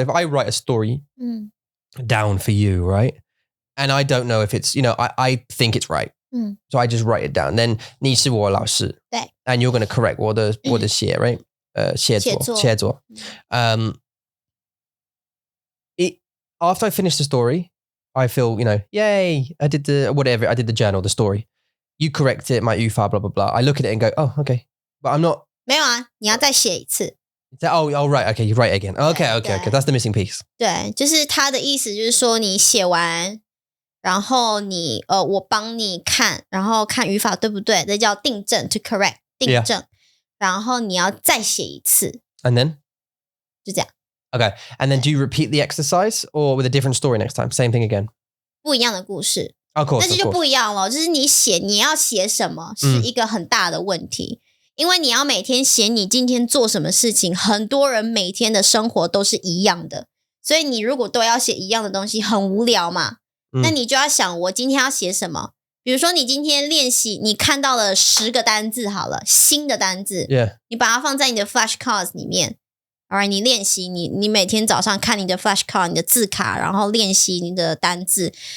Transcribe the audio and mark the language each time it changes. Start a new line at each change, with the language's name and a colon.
English: So if I write a story down for you, right, and I don't know if it's I think it's right, so I just write it down, then
Chinese: 你是我老师，对，
English: and you're going to correct
Chinese: 我的写
English: right,
Chinese: 写作
English: after I finish the story, I feel, yay, I did the journal, the story. You correct it, my 语法 blah, blah, blah. I look at it and go, oh, okay. But I'm not...
Chinese: 没有你要再写一次。
English: Oh, right, okay, you write again. Okay, that's the missing piece.
Chinese: 对，就是他的意思就是说你写完，然后我帮你看，然后看语法对不对，这叫订正
English: to correct,
Chinese: 订正。然后你要再写一次。
English: And then?
Chinese: 就这样。
English: Okay, and then do you repeat the exercise or with a different story next time? Same thing again?
Chinese: 不一样的故事。
English: Of course,
Chinese: 那就不一样了，就是你要写什么是一个很大的问题，因为你要每天写你今天做什么事情，很多人每天的生活都是一样的，所以你如果都要写一样的东西很无聊嘛，那你就要想我今天要写什么，比如说你今天练习你看到了10个单字好了，新的单字，你把它放在你的 flashcards 里面，alright， 你练习你每天早上看你的 flashcard 你的字卡，然后练习你的单字，